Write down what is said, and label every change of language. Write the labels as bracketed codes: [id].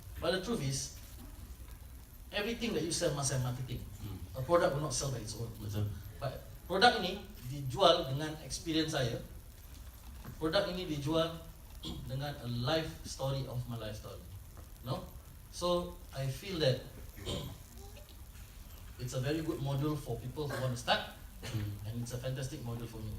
[en] But the truth is, everything that you sell must have marketing. A product will not sell by its own. [ms] Betul. But produk ini dijual dengan experience saya. Produk ini dijual dengan [en] a life story of my life story. No? So I feel that it's a very good module for people who want to start, and it's a fantastic module for me.